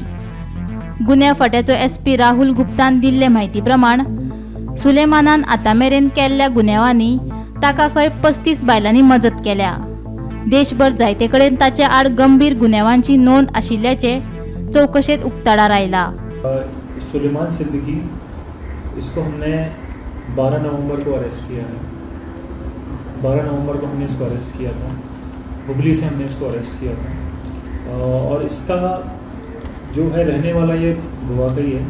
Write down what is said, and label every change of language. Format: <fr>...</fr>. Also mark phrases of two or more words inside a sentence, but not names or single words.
<kok>गुन्यांव फाट्याचो SP राहुल गुप्तान दिल्ले म्हायती प्रमाण सुलेमानान आतां मेरेन केल्ल्या गुन्यांवांनी ताका खंय 35 बायलांनी मजत केल्या। देशभर जायते कडेन ताचे आड गंभीर गुन्यांवांची नोंद आशिल्ल्याचे चौकशेत उक्ताडार आयला।</kok> <hi>सुलेमान सिद्दीकी, इसको हमने 12 नवंबर को अरेस्ट किया है। 12 नवंबर को हमने इसको अरेस्ट किया था। हुबली से हमने इसको अरेस्ट किया था और इसका जो है रहने वाला ये गोवा का ही है।</hi>